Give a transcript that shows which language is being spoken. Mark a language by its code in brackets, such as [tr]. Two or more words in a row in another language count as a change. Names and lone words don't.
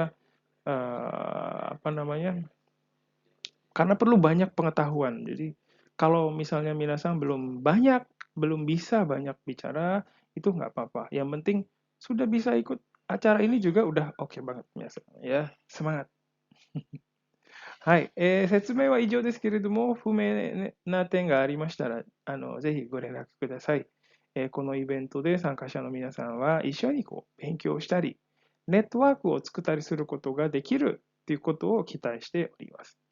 [id] Apa namanya? Karena perlu banyak pengetahuan. Jadi kalau misalnya minasan belum bisa banyak bicara, itu nggak apa-apa. Yang penting sudah bisa ikut acara ini juga udah oke banget minasan ya. Semangat. [ja] はい、説明は以上ですけれども、不明な点がありましたら、ぜひご連絡ください。このイベントで参加者の皆さんは一緒に勉強したり、ネットワークを作ったりすることができるということを期待しております。